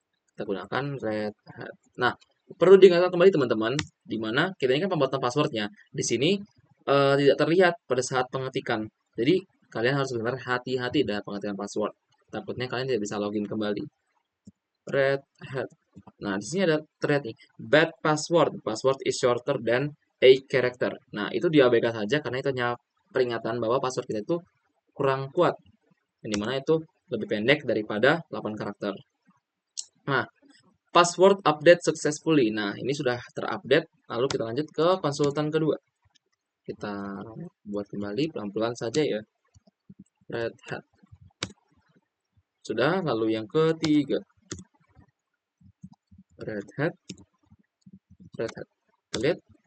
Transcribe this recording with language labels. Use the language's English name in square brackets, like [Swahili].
[Indonesian] Kita gunakan Red Hat. Nah, perlu diingatkan kembali teman-teman, di mana kita ini kan pembuatan passwordnya. Di sini tidak terlihat pada saat pengetikan. Jadi, kalian harus benar hati-hati dalam pengetikan password. Takutnya kalian tidak bisa login kembali. Red Hat. Nah, di sini ada thread nih. Bad password. [English] Password is shorter than a character. [Indonesian] Nah, itu diabaikan saja karena itu hanya peringatan bahwa password kita itu kurang kuat. Yang dimana itu lebih pendek daripada 8 karakter. [English] Nah, password update successfully. [Indonesian] Nah, ini sudah terupdate. Lalu kita lanjut ke konsultan kedua. Kita buat kembali pelan-pelan saja ya. Red Hat. Sudah, lalu yang ketiga. Red Hat. Red Hat. Kita lihat.